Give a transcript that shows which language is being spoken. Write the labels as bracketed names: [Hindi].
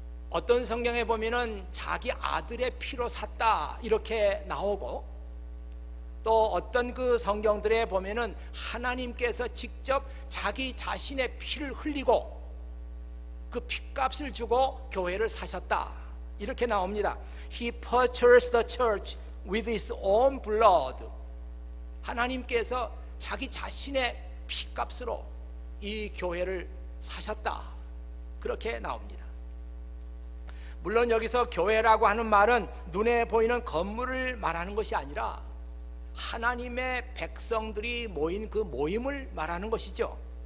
[Korean] 어떤 성경에 보면은 자기 아들의 피로 샀다 이렇게 나오고, 또 어떤 그 성경들에 보면은 하나님께서 직접 자기 자신의 피를 흘리고 그 핏값을 주고 교회를 사셨다 이렇게 나옵니다. [English] He purchased the church with his own blood. [Korean] 하나님께서 자기 자신의 피값으로 이 교회를 사셨다, 그렇게 나옵니다. 물론 여기서 교회라고 하는 말은 눈에 보이는 건물을 말하는 것이 아니라 하나님의 백성들이 모인 그 모임을 말하는 것이죠.